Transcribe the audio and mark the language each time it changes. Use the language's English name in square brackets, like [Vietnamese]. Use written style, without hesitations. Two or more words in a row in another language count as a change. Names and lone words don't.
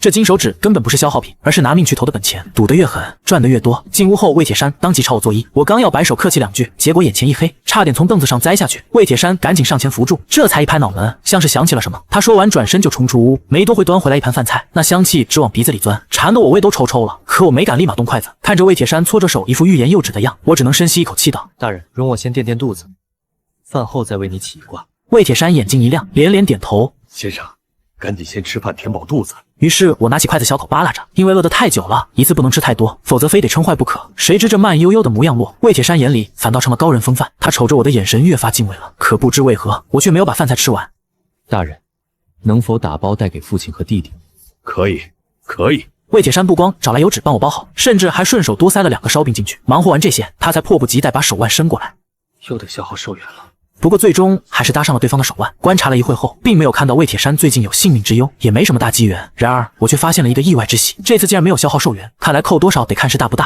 [Chinese] 這金手指根本不是消耗品，而是拿命去投的本錢，賭得越狠，賺得越多。進屋後，魏鐵山當即朝我作揖，我剛要擺手客氣2句，結果眼前一黑，差點從凳子上栽下去。魏鐵山趕緊上前扶住，這才一拍腦門，像是想起了什麼。他說完轉身就衝出屋，沒多會端回來一盤飯菜，那香氣直往鼻子裡鑽，饞得我胃都抽抽了。可我没敢立馬動筷子，看着魏鐵山搓着手，一副欲言又止的樣，我只能深吸一口气道：“ 大人，容我先垫垫肚子，飯後再为你起一卦。” 魏鐵山眼睛一亮，连连點頭：“ 先生，趕緊先吃飯填飽肚子。” 於是我拿起筷子小口扒拉着，因為餓得太久了，一次不能吃太多，否則非得撐壞不可。誰知這慢悠悠的模樣落，魏鐵山眼裡反倒成了高人風範，他瞅着我的眼神越發敬畏了。可不知為何，我卻沒有把飯菜吃完。大人，能否打包帶給父親和弟弟？可以，可以。魏鐵山不光找來油紙幫我包好，甚至還順手多塞了2個燒餅進去。忙活完這些，他才迫不及待把手腕伸過來。又得消耗壽元了。不過最終還是搭上了對方的手腕。觀察了一會後，並沒有看到魏鐵山最近有性命之憂，也沒什麼大機緣。然而我卻發現了一個意外之喜，這次竟然沒有消耗壽元，看來扣多少得看事大不大。